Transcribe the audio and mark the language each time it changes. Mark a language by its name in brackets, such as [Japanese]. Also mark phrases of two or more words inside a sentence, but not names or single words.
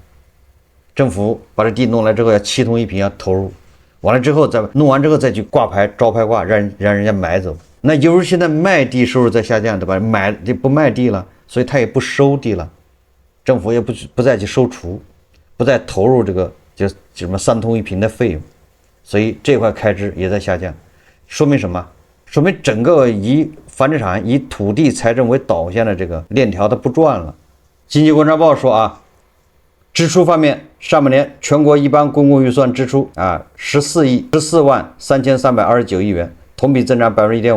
[Chinese] 政府把這地弄來之後，要7通1平要投入，完了之後再弄完之後再去掛牌招牌掛，讓人家買走。那由于現在賣地收入在下降，对吧？買就不賣地了，所以他也不收地了，政府也不再去收儲，不再投入這個就什麼3通1平的費用，所以這塊開支也在下降。說明什麼？說明整個以房地產以土地財政為導向的這個鏈條它不轉了。經濟觀察報說啊，支出方面，上半年全國一般公共預算支出啊14萬3329億元，同比增長1.5%。